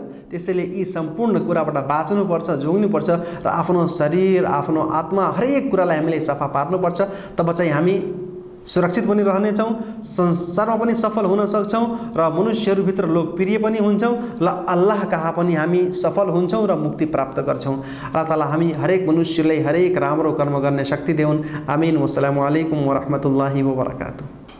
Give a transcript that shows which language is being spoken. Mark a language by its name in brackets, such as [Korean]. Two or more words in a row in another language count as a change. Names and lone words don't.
[Nepali] त्यसैले यी सम्पूर्ण कुराबाट बाँच्नुपर्छ, जोग्नुपर्छ र आफ्नो शरीर, आफ्नो आत्मा, हरेक कुरालाई हामीले सफा पार्नुपर्छ। तब चाहिँ हामी सुरक्षित पनि रहनेछौँ, संसारमा पनि सफल हुन सक्छौँ र मनुष्यहरूभित्र लोकप्रिय पनि हुन्छौँ र अल्लाह कहाँ पनि हामी सफल हुन्छौँ र मुक्ति प्राप्त गर्छौँ। [Arabic] الله تعالى [Nepali] हामी हरेक मनुष्यलाई हरेक राम्रो कर्म गर्ने शक्ति देऊन्। आमीन। [Arabic] والسلام عليكم ورحمة الله وبركاته.